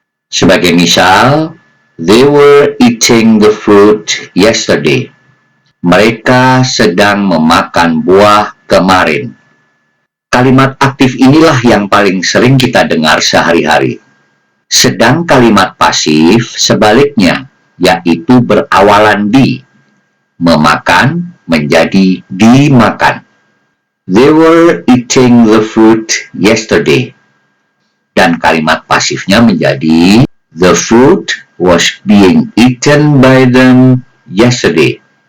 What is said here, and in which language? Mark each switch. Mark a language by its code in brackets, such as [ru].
[id] Sebagai misal, [en] they were eating the fruit yesterday. [id] Mereka sedang memakan buah kemarin. Kalimat aktif inilah yang paling sering kita dengar sehari-hari. Sedang kalimat pasif sebaliknya, yaitu berawalan di. Memakan menjadi dimakan. [en] They were eating the fruit yesterday. [id] Dan kalimat pasifnya menjadi [en] the fruit was being eaten by them yesterday.